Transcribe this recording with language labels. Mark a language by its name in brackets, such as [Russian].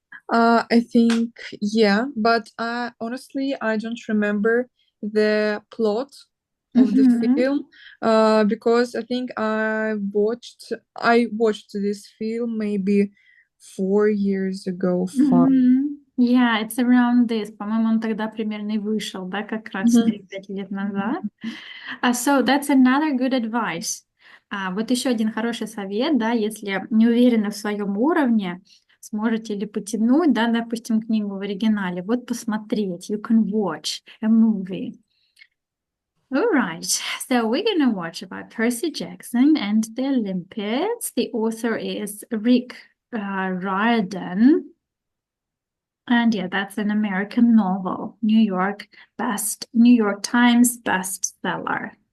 [English] I think, yeah, but honestly, I don't remember the plot of the Mhm. film because I think I watched this film maybe 4 years ago. Five. Мгм. Yeah, it's around this. [Russian] По-моему, он тогда примерно и вышел, да, как раз Mhm. 3-5 лет назад. [English] So that's another good advice. [Russian] Вот еще один хороший совет, да, если не уверены в своем уровне, сможете ли потянуть, да, допустим, книгу в оригинале, вот посмотреть. [English] You can watch a movie. All right, so we're gonna watch about Percy Jackson and the Olympiads. The author is Rick Riordan. And yeah, that's an American novel, New York Times bestseller.